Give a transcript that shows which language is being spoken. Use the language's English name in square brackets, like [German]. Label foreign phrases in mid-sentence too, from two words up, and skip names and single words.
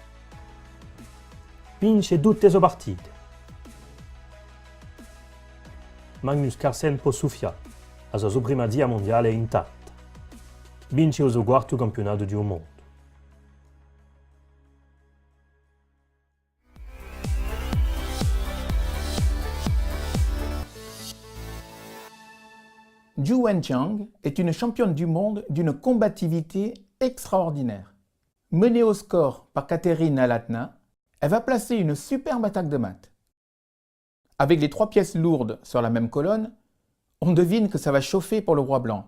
[Italian] Vince tutte le sue partite. Magnus Carlsen può soffiare, la sua supremazia mondiale è intatta. Vince il suo quarto campionato del mondo. [French] Zhu Wenjiang est une championne du monde d'une combativité extraordinaire. Menée au score par Katerina Latna, elle va placer une superbe attaque de mat. Avec les 3 pièces lourdes sur la même colonne, on devine que ça va chauffer pour le roi blanc.